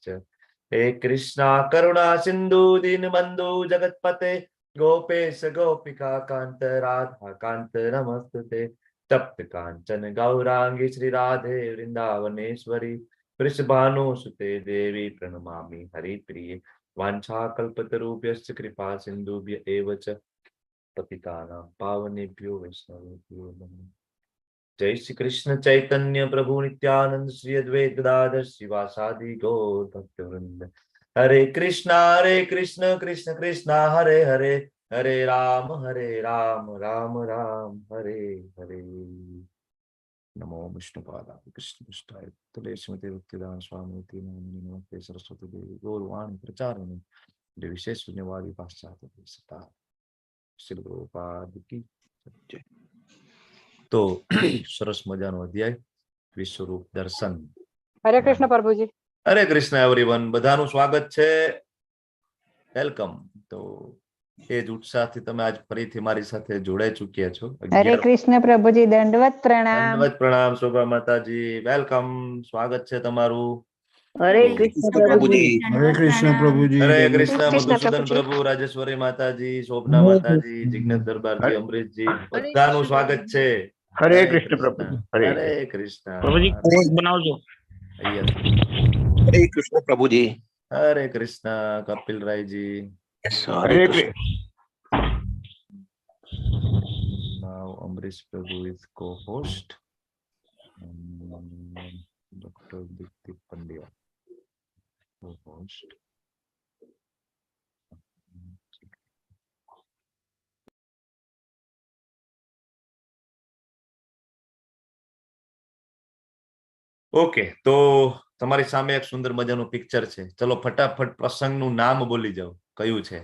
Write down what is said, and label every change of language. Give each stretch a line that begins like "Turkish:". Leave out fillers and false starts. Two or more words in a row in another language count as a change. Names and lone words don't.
Sanskrit: હે કૃષ્ણા કરુણા સિંધુ દીનબંધુ જગતપતે ગોપેશ ગોપિકા કાંત રાધા કાંત નમસ્તુતે. તપ્ત કાંચન ગૌરાંગી શ્રી રાધે વૃંદાવનેશ્વરી વૃષભાનુસુતે દેવી પ્रणमामि हरिप्रिये. वाञ्छाकल्पतरुभ्यश्च कृपा सिन्धुभ्य एव च पतितानां पावनेभ्यो वैष्णवेभ्यो नमः. जय श्री कृष्ण चैतन्य प्रभु नित्यानंद श्री अद्वैत गदाधर शिवासादि गौर भक्तवृंद. हरे कृष्ण कृष्ण कृष्ण हरे हरे, हरे राम राम राम हरे हरे. नमो विष्णुपादाय कृष्णपृष्ठाय भूतले श्रीमते भक्तिवेदांत स्वामी नमस्ते सरस्वती देवी गौरवाणी प्रचारिणी विशेष शून्यवादी पाश्चात्य सता श्री
Hindi: प्रभुपाद की जय.
Gujarati: તો સરસ મજાનો અધ્યાય વિશ્વરૂપ દર્શન.
Hindi: हरे कृष्ण प्रभुजी. हरे कृष्ण एवरीवन.
Gujarati: બધાનું સ્વાગત છે. વેલકમ. તો એ જ ઉત્સાહથી તમે આજ ફરીથી મારી સાથે જોડાઈ ચૂક્યા છો. હરે કૃષ્ણ પ્રભુજી. દંડવત પ્રણામ. દંડવત પ્રણામ શોભા માતાજી. વેલકમ. સ્વાગત છે તમારું.
Hindi: हरे कृष्ण प्रभुजी. हरे कृष्ण प्रभुजी. हरे कृष्ण मधुसूदन प्रभु, राजेश्वरी माताजी, शोभना माताजी, जिग्नेश दरबारजी, अमरीशजी,
Gujarati: બધાનું સ્વાગત છે.
Hindi: हरे कृष्ण प्रभुजी. हरे कृष्ण
Gujarati: પ્રભુજી કોર્સ બનાવજો.
Hindi: हरे कृष्ण प्रभुजी. हरे कृष्ण कपिल राय जी. हरे कृष्ण.
English: Now Amrish Prabhu is co-host. Dr. Dipti Pandya co-host.
Gujarati: ઓકે, તો તમારી સામે એક સુંદર મજાનું પિક્ચર છે. ચલો ફટાફટ પ્રસંગનું નામ બોલી જાઓ. કયું છે?